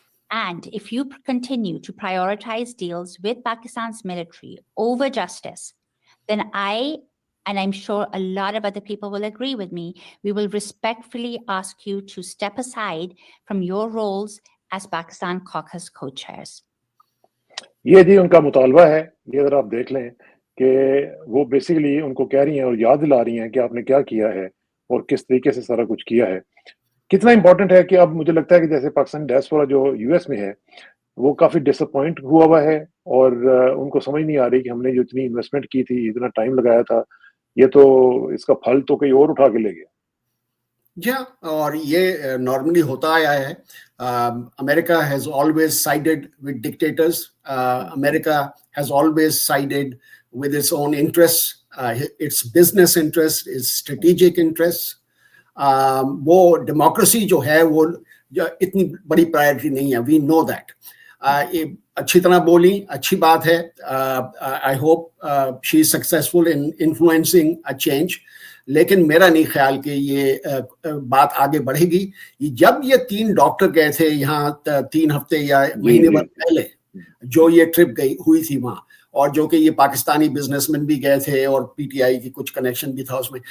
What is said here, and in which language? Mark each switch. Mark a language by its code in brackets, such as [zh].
[en] And if you continue to prioritize deals with Pakistan's military over justice, then and I'm sure a lot of other people will agree with me, we will respectfully ask you to step aside from your roles as Pakistan Caucus co-chairs. [ur] یہ جی ان کا مطالبہ ہے. یہ ذرا آپ دیکھ لیں کہ وہ بیسیکلی ان کو کہہ رہی ہیں اور یاد دلا رہی ہیں کہ آپ نے کیا کیا ہے اور کس طریقے سے سارا کچھ کیا ہے. کتنا امپورٹنٹ ہے کہ اب مجھے لگتا ہے کہ جیسے پاکستان ڈائسپورا جو یو ایس میں ہے وہ کافی ڈس اپوائنٹ ہوا ہے, اور ان کو سمجھ نہیں آ رہی کہ ہم نے جو اتنی انویسٹمنٹ کی تھی, اتنا ٹائم لگایا تھا, یہ تو اس کا پھل تو کہیں اور اٹھا کے لے گیا. جی ہاں, اور یہ نارملی ہوتا آیا ہے. [en] America has always sided with dictators. America has always sided with its own interests, its business interests, its strategic interests. [ur] وہ ڈیموکریسی جو ہے وہ اتنی بڑی پرائرٹی نہیں ہے. [en] We know that. [ur] اچھی طرح بولی, اچھی بات ہے. [en] I hope she is successful in influencing a change. [ur] لیکن میرا نہیں خیال کہ یہ بات آگے بڑھے گی. جب یہ 3 ڈاکٹر گئے تھے یہاں 3 ہفتے یا مہینے بھر پہلے جو یہ ٹرپ ہوئی تھی وہاں, اور جو کہ یہ پاکستانی بزنس مین بھی گئے تھے اور پی ٹی آئی کی کچھ کنیکشن بھی تھا اس میں.